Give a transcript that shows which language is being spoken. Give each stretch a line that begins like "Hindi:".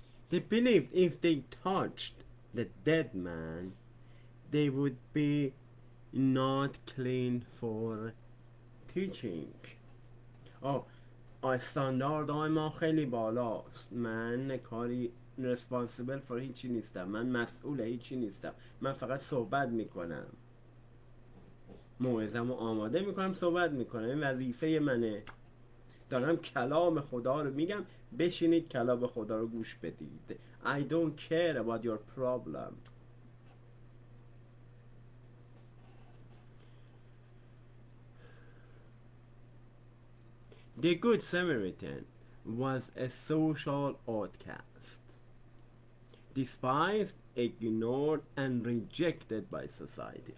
English: They believed if they touched the dead man, they would be not clean for teaching.
Persian: Oh, استانداردهای ما خیلی بالاست. من کاری
English: responsible for
Persian: هیچی نیستم. من مسئول هیچی نیستم. من فقط صحبت میکنم. موعظه‌مو آماده میکنم، صحبت میکنم. این وظیفه منه. دارم کلام خدا رو میگم، بشینید کلام خدا رو گوش بدید.
English: I don't care about your problem. The Good Samaritan was a social outcast, despised, ignored, and rejected by society.